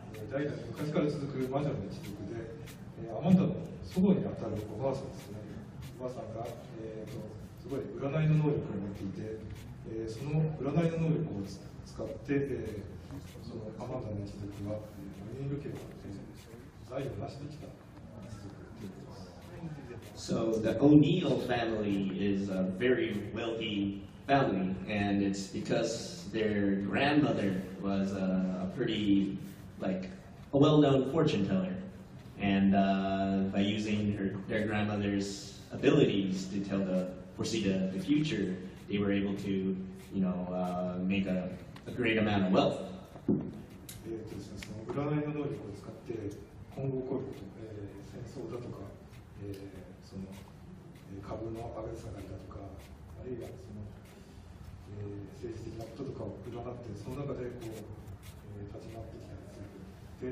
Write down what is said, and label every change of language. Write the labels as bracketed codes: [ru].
[ja] 代々昔から続く魔女の一族で、アマンダの祖母にあたるおばあさんですね。おばあさんが、すごい占いの能力を持っていて、その占いの能力を使って、そのアマンダの一族はウィング家を財を成してきた一族ということです。 [en] So the O'Neill family is a very wealthy family, and it's because their grandmother was a pretty, like, a well-known fortune teller, and by using their grandmother's abilities to foresee the future, they were able to, make a great amount of wealth. [ja] 占いの能力を使って今後起こること、戦争だとか、その株の上げ下がりだとか、あるいはその、政治的なこととかを占って、その中でこう、立ち回ってきたりする。